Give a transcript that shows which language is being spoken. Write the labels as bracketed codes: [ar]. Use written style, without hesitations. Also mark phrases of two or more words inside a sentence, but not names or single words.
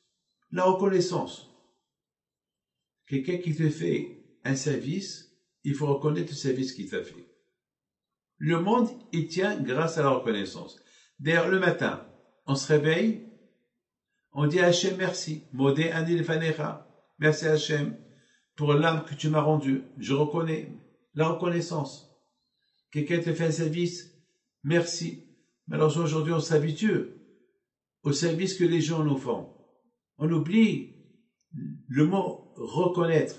[fr] La reconnaissance. Quelqu'un qui te fait un service, il faut reconnaître le service qu'il t'a fait. Le monde, il tient grâce à la reconnaissance. D'ailleurs, le matin, on se réveille, on dit à Hachem merci. [he] מודה אני לפניך. [fr] Merci Hachem pour l'âme que tu m'as rendue. Je reconnais la reconnaissance. Quelqu'un te fait un service, merci. Malheureusement, aujourd'hui, on s'habitue au service que les gens nous font. On oublie le mot reconnaître.